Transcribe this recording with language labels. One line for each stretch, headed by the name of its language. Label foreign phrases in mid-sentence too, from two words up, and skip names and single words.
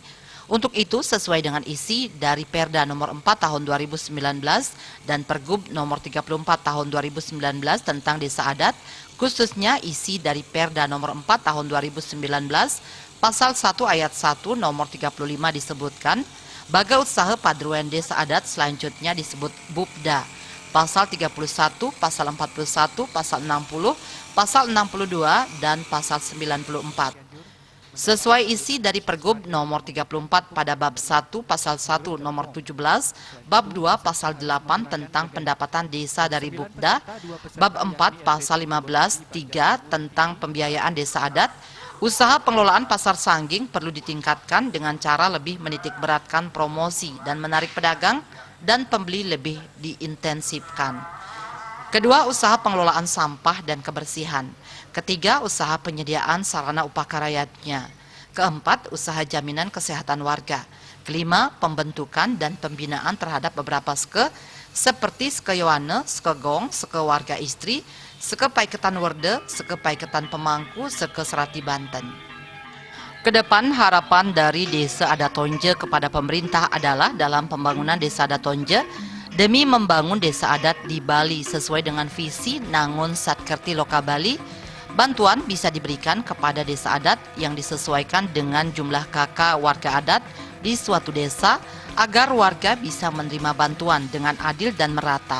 Indonesian: Untuk itu, sesuai dengan isi dari Perda nomor 4 tahun 2019 dan Pergub nomor 34 tahun 2019 tentang desa adat, khususnya isi dari Perda nomor 4 tahun 2019, pasal 1 ayat 1 nomor 35 disebutkan, baga usaha padruan desa adat selanjutnya disebut BUPDA. Pasal 31, pasal 41, pasal 60, pasal 62, dan pasal 94. Sesuai isi dari Pergub nomor 34 pada bab 1 pasal 1 nomor 17, bab 2 pasal 8 tentang pendapatan desa dari BUPDA, bab 4 pasal 15 3 tentang pembiayaan desa adat, usaha pengelolaan pasar sangging perlu ditingkatkan dengan cara lebih menitik beratkan promosi dan menarik pedagang dan pembeli lebih diintensifkan. Kedua, usaha pengelolaan sampah dan kebersihan. Ketiga, usaha penyediaan sarana upakaryatnya. Keempat, usaha jaminan kesehatan warga. Kelima, pembentukan dan pembinaan terhadap beberapa ske seperti ske Yoane, ske Gong, ske warga istri, ske Paiketan Werde, ske Paiketan Pemangku, ske Serati Banten. Kedepan harapan dari Desa Adat Tonje kepada pemerintah adalah dalam pembangunan Desa Adat Tonje demi membangun desa adat di Bali sesuai dengan visi Nangun Satkerti Loka Bali, bantuan bisa diberikan kepada desa adat yang disesuaikan dengan jumlah kakak warga adat di suatu desa agar warga bisa menerima bantuan dengan adil dan merata.